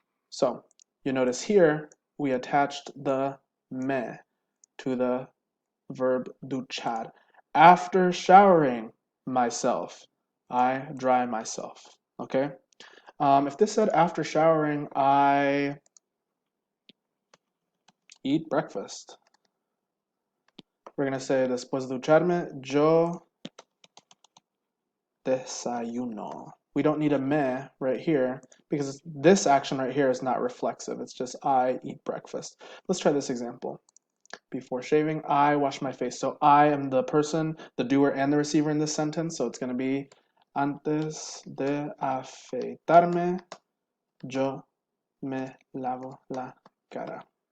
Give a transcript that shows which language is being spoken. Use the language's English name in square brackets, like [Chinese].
[English] So you notice here, we attached the me to the verb duchar. After showering myself, I dry myself. Okay. If this said after showering, I eat breakfast. We're gonna say [Spanish] después de ducharme, yo desayuno. [English] We don't need a me right here because this action right here is not reflexive. It's just I eat breakfast. Let's try this example. Before shaving, I wash my face. So I am the person, the doer, and the receiver in this sentence. So it's going to be [Spanish] antes de afeitarme, yo me lavo la cara.